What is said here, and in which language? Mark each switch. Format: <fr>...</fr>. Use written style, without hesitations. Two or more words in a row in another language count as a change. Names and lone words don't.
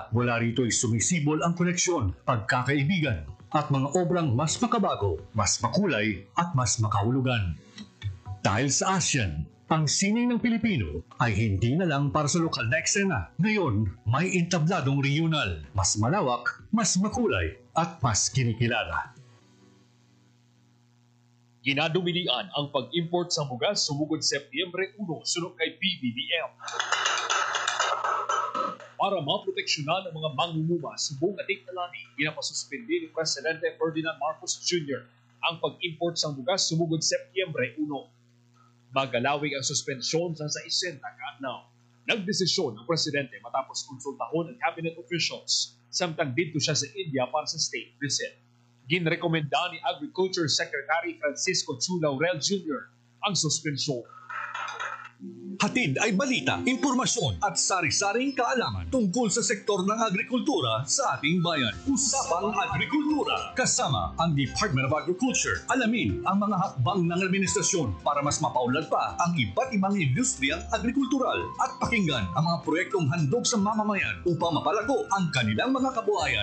<tl>Mula rito ay sumisibol ang koneksyon, pagkakaibigan, at mga obrang mas makabago, mas makulay, at mas makahulugan. Dahil sa ASEAN, ang sining ng Pilipino ay hindi na lang para sa lokal na eksena. Ngayon, may entabladong regional, mas malawak, mas makulay, at mas kinikilala.</tl> <hil>Ginadumilian ang pag-import sa bugas sumugod Setyembre 1 sunod kay PBBM. Para maproteksyonan ang mga mangunguma subong ating talani, ginapasuspindi ni Presidente Ferdinand Marcos Jr. ang pag-import sa bugas sumugod Setyembre 1. Magalawig ang suspensyon sa 60 kaadlaw. Nagdesisyon ang Presidente matapos konsultahon ang</hil> <en>cabinet officials</en> <hil>samtang dito siya sa India para sa</hil> <en>state visit.</en> <hil>Ginrekomenda ni</hil> <en>Agriculture Secretary</en> <hil>Francisco Chu Laurel Jr. ang suspensyon.</hil> <tl>Hatid ay balita, impormasyon at sari-saring kaalaman tungkol sa sektor ng agrikultura sa ating bayan. Usapang Agrikultura kasama ang Department of Agriculture. Alamin ang mga hakbang ng administrasyon para mas mapaunlad pa ang iba't ibang industriyang agrikultural at pakinggan ang mga proyektong handog sa mamamayan upang mapalago ang kanilang mga kabuhayan.</tl>